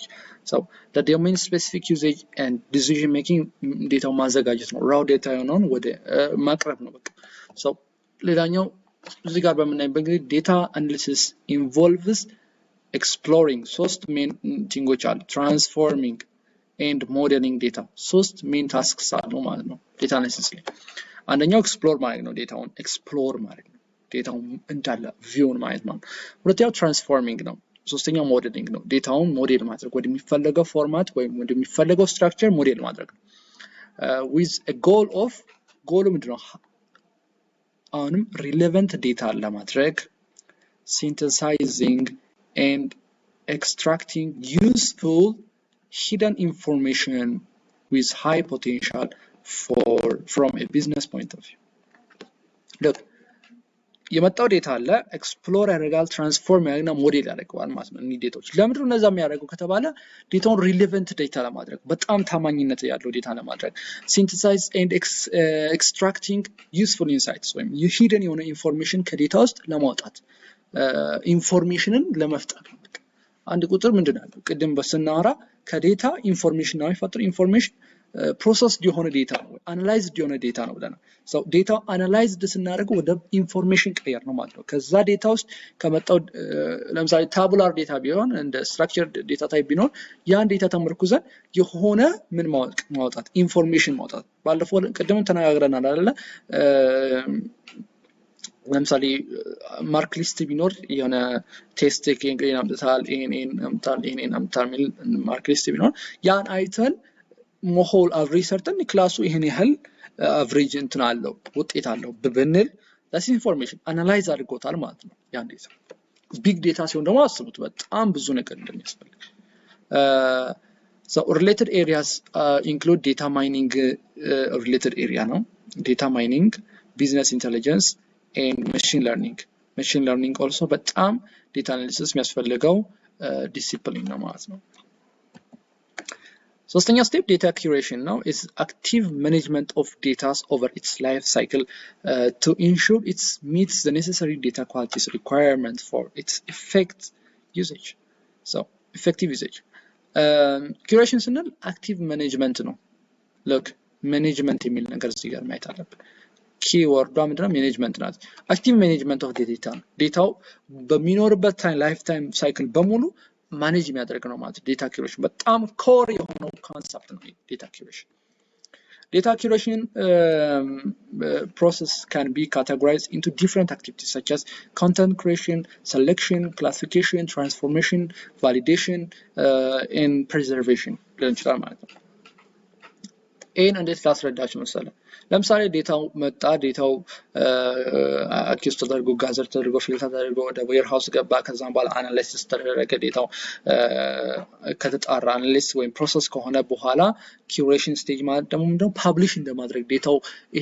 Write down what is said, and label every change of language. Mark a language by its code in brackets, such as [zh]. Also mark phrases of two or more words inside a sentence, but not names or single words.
[en] So the domain specific usage and decision making [am] ዴታው ማዘጋጀት ነው። [en] raw data [am] የሆነውን ወደ ማቅረብ ነው በቃ። So ሌላኛው እዚህ ጋር በመናይበት ጊዜ [en] data analysis involves exploring [am] ሶስት [en] main things [am] አሉ። ትራንስፎርሚንግ [en] and modeling data [am] ሶስት [en] main tasks [am] አሉ ማለት ነው [en] data analysis [am] ላይ አንደኛው explore ማለት ነው ዴታውን explore ማለት ነው ዴታውን እንዳለ ቪውን ማየት ነው ሁለተኛው transforming ነው ሶስተኛው modeling ነው ዴታውን ሞዴል ማድረግ ወደሚፈልገው ፎርማት ወይም ወደሚፈልገው ስትራክቸር ሞዴል ማድረግ ነው [en] with a goal [am] ምንድነው አሁንም [en] relevant data [am] ለማድረግ [en] synthesizing and extracting useful hidden information with high potential from a business point of view. [am] Look, የመጣው ዴታ አለ ኤክስፕሎር ያደርጋል ትራንስፎርም ያደርግና ሞዴል ያደርጋል ማለት ነው እነዚህ ዴታዎች ለምንድነው እነዛ የሚያደርገው ከተባለ ዴታውን ሪሌቨንት ዴታ ለማድረግ በጣም ታማኝነት ያለው ዴታ ለማድረግ [en] synthesize and extracting useful insights [am] ወይም ሂደን የሆነ ኢንፎርሜሽን ከዴታ ውስጥ ለማውጣት ኢንፎርሜሽንን ለመፍጠር አንድ ቁጥር ምንድነው ቅድም በስናወራ ከዴታ ኢንፎርሜሽን ነው የሚፈጥር ኢንፎርሜሽን processed የሆነ ዴታ ነው analyzed የሆነ ዴታ ነው ብለናል [en] so data analyzed [am] ስናደርገው ወደ ኢንፎርሜሽን ቀየር ነው ማለት ነው ከዛ ዴታ ውስጥ ከመጣው ለምሳሌ [en] tabular data [am] ቢሆን እንደ [en] structured data type [am] ቢሆን ያን ዴታ ተመርኩዘን የሆነ ምን ማውጣት ኢንፎርሜሽን ማውጣት ባለፈው ቅድም ተነጋግረናል አይደለ ለምሳሌ [en] mark list [am] ቢኖር የሆነ [en] test taking [am] አምጥታል ይሄን አምጥታል ሚል [en] mark list [am] ቢኖር ያን አይተን ሞሆል አቨሬጅ ሰርተን ክላሱ ይሄን ያህል አቨሬጅ እንትን አለው ውጤት አለው ብንል [en] that's information [am] አናላይዝ አድርጎታል ማለት ነው ያን ዴታ [en] big data [am] ሲሆን ደግሞ አስቡት በጣም ብዙ ነገር እንደሚያስፈልግ [en] so related areas include data mining related area [am] ነው [en] data mining business intelligence and machine learning also [am] በጣም data analysis የሚያስፈልገው ዲሲፕሊን ነው ማለት ነው [en] ሶስተኛው step data curation now is active management of data over its life cycle to ensure it meets the necessary data qualities requirement for its effective usage curation [am] ስንል [en] active management [am] ነው look management የሚል ነገር እዚህ ጋር ማየት አለብን keyword ምንድነው management ናት [en] active management of the data [am] ዴታው በሚኖርበት [en] life time cycle [am] በሙሉ ማኔጅ የሚያደርግ ነው ማለት ዴታ curation በጣም ኮር የሆነው ኮንሰፕት ነው ዴታ curation [en] process can be categorized into different activities such as content creation selection classification transformation validation and preservation [am] ለንችላል ማለት ነው እንዴት ላስረዳችሁ መሰለህ ለምሳሌ ዴታው መጣ ዴታው አኪውስ ተደርጎ ጋዘር ተደርጎ ፊልተር ተደርጎ ወደ ዌርሃውስ ገባ ከዛም በኋላ አናላይሲስ ተደረገ ዴታው ከተጣራ አናሊሲስ ወይም ፕሮሰስ ከሆነ በኋላ [en] curation stage [am] ማለት ደግሞ ምንድነው ፐብሊሽ እንደማድረግ ዴታው ይሄ